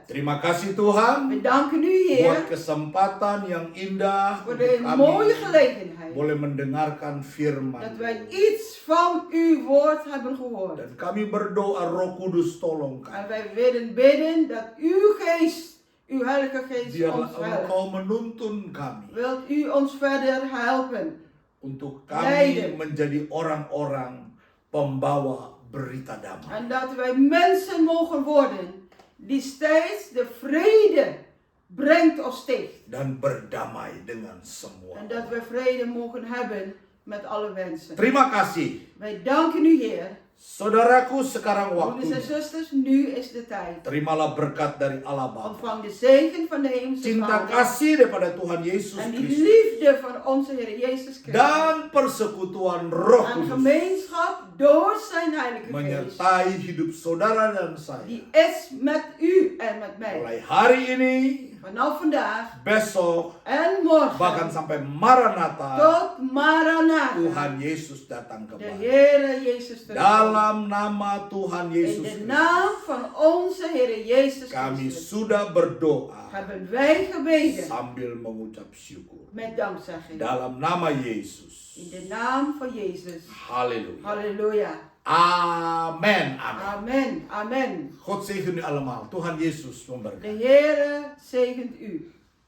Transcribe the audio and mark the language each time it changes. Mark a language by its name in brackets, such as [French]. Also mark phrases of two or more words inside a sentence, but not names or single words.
[Indonesian] Terima kasih Tuhan [Dutch] We danken u, [Indonesian] buat [Dutch] Heer, [Indonesian] kesempatan yang indah [Dutch] voor [Indonesian] untuk [Dutch] de [Indonesian] kami [Dutch] mooie gelegenheid [Indonesian] boleh mendengarkan firman. [Dutch] dat wij iets van uw woord hebben gehoord. [Indonesian] Dan kami berdoa Roh Kudus tolong kami. [Dutch] En wij willen bidden dat uw geest, uw heilige geest [Indonesian] Biarlah [Dutch] ons helpt. [Indonesian] Engkau menuntun kami [Dutch] Wilt u ons verder helpen? [Indonesian] untuk kami [Dutch] Leiden. [Indonesian] menjadi orang-orang pembawa berita damai. [Dutch] En dat wij mensen mogen worden die steeds de vrede brengt of sticht. [Indonesian] Dan berdamai dengan semua. [Dutch] En dat we vrede mogen hebben met alle mensen. [Indonesian] Terima kasih. [Dutch] Wij danken u, Heer. [Indonesian] Saudaraku, sekarang [Dutch] Broeders en [Indonesian] waktunya. [Dutch] zusters, nu is de tijd. [Indonesian] Terimalah berkat dari Allah Bapa. [Dutch] Ontvang de zegen van de hemelse [Indonesian] Cinta [Dutch] Vader. [Indonesian] kasih daripada Tuhan Yesus [Dutch] En die [Indonesian] Kristus. [Dutch] liefde van onze Heer Jezus Christus. [Indonesian] Dan persekutuan Roh [Dutch] En [Indonesian] Kudus [Dutch] gemeenschap door zijn heilige geest. [Indonesian] menyertai hidup saudara dan saya. [Dutch] Die is met u en met mij. [Indonesian] Mulai hari ini, [Dutch] Vanaf vandaag [Indonesian] besok, [Dutch] en morgen. [Indonesian] bahkan sampai Maranatha, [Dutch] Tot Maranatha. [Indonesian] Tuhan Yesus datang [Dutch] De [Indonesian] kembali. [Dutch] Heere Jezus terug. [Indonesian] Dalam nama Tuhan [Dutch] In [Indonesian] Yesus [Dutch] de [Indonesian] Kristus, [Dutch] naam van onze Heere Jezus [Indonesian] kami [Dutch] Christus [Indonesian] sudah berdoa [Dutch] hebben wij gebeden [Indonesian] sambil mengucap syukur. [Dutch] met dankzegging. [Indonesian] Dalam nama Yesus. [Dutch] In de naam van Jezus. [Indonesian] Halleluja. [Dutch] Halleluja. [Indonesian] Amen. Amen. [Dutch] Amen. Amen. God zegen u allemaal. [Indonesian] Tuhan Yesus memberkati. [Dutch] De Heere zegent u.